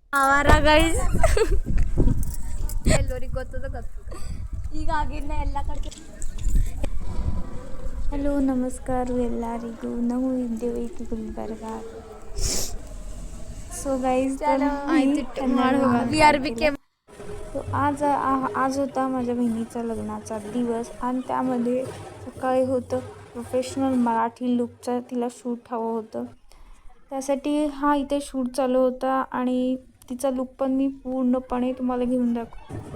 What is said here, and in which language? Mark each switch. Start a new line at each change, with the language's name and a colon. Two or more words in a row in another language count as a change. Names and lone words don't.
Kannada: ಆವಾರ ಗೈಸ್ ಎಲ್ಲರಿಗೆ ಗೊತ್ತದ ಗೊತ್ತು ಈಗ ಆಗಿನ ಎಲ್ಲ ಕಡೆ. ಹಲೋ ನಮಸ್ಕಾರ ಎಲ್ಲರಿಗೂ. ನಾವು ಇದ್ದೇವೆ ಗುಲ್ಬರ್ಗ.
English: so guys
Marathi: तर आज होता माझ्या बहिणीचा लग्नाचा दिवस आणि त्यामध्ये सकाळी होतं प्रोफेशनल मराठी लुकचा तिला शूट हवं होतं. त्यासाठी हा इथे शूट चालू होता आणि तिचा लुक पण मी पूर्णपणे तुम्हाला घेऊन दाखवते.